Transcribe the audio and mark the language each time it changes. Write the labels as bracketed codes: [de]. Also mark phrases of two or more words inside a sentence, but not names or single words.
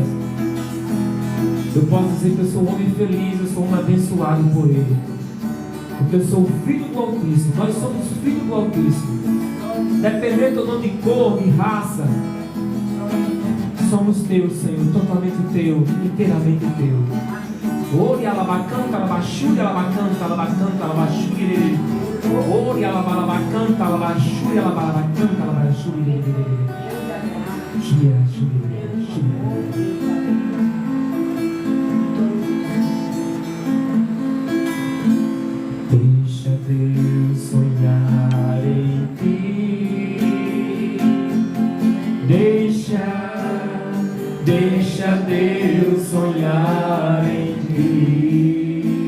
[pt] Eu posso dizer que eu sou um homem feliz, eu sou um homem abençoado por Ele, porque eu sou filho do Altíssimo. Nós somos filhos do Altíssimo, independente ou não de cor, de raça, somos teus, Senhor, totalmente teu, inteiramente teu. Ori alabacanta, alabachuri, alabacanta, alabacanta, alabachuri. Ori alabalabacanta, alabachuri, alabalabacanta, alabachuri. Shia, deixa Deus sonhar em ti. Deixa Deus sonhar em ti.